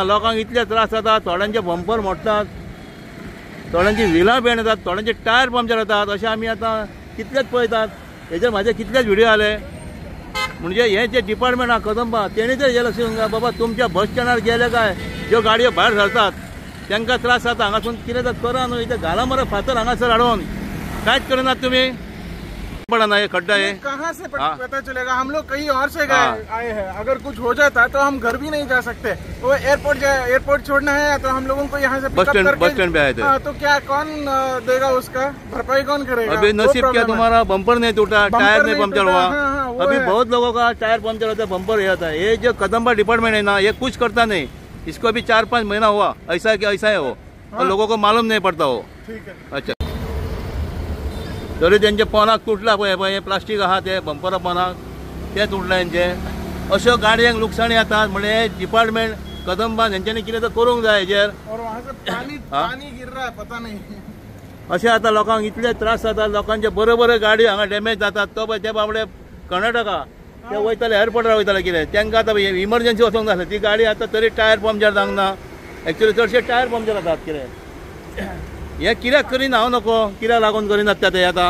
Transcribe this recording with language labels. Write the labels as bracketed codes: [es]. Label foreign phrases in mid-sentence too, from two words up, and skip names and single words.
[kok] लोकांक इतले त्रास जातात, थोड्यांचे बंपर मोडटात, थोड्यांची व्हिलां पेण येतात, थोड्यांचे [en] tyre puncture [kok] जातात, अशें आमी आतां कितलेच पळयतात। हेजेर म्हाजे कितलेच व्हिडिओ आले। म्हणजे हे जे डिपार्टमेंट आहा कदंबा तेणी तर हे लक्ष दिवंक जाय बाबा, तुमच्या बस स्टँडार गेले काय ज्यो गाडयो भायर सरतात तांकां त्रास जाता। हांगासून कितें तर करा न्हू, इथे घाला मरे फातर हांगासर हाडून, कांयच करनात तुम्ही। [hi] पड़ा ना ये खड्डा है, कहाँ से पता चलेगा? हम लोग कहीं और से आए हैं, अगर कुछ हो जाता तो हम घर भी नहीं जा सकते। वो एयरपोर्ट छोड़ना है तो हम लोगों को यहाँ से [en] bus stand [hi] पे आए थे। तो क्या कौन देगा उसका भरपाई, कौन करेगा? अभी नसीब क्या तुम्हारा बम्पर नहीं टूटा, टायर नहीं पंक्चर हुआ। अभी बहुत लोगों का [en] tyre puncture [hi] होता है, बम्पर ये होता है। ये जो कदंबा डिपार्टमेंट है ना, ये कुछ करता नहीं। इसको अभी 4-5 महीना हुआ, ऐसा है कि ऐसा है वो, और लोगों को मालूम नहीं पड़ता वो। ठीक है, [kok] अच्छा तरी त्यांचे पोनाक तुटला पळय प्लास्टीक आहा ते बंपरा पोनाक ते तुटला तेंचे। अश्यो गाडयांक लुकसाणी जातात म्हणजे डिपार्टमेंट कदंबा हेंच्यांनी कितें तर करूंक जाय हेजेर। [hi] पाणी गिर रहा है, पता नहीं। [kok] अशें आतां लोकांक इतले त्रास जातात, लोकांचे बऱ्यो बऱ्यो गाडयो हांगा डॅमेज जातात। तो पळय ते बाबडे कर्नाटका ते वयताले एअरपोर्टार वयताले कितें, तांकां आतां इमर्जन्सी वचोंक जाय ती गाडी आतां तरी [en] tyre puncture [kok] जावंक ना। एक्चुअली चडशे [en] tyre puncture [kok] जातात कितें। हे कित्याक करिना हांव नको, कित्याक लागून करिनात ते आतां।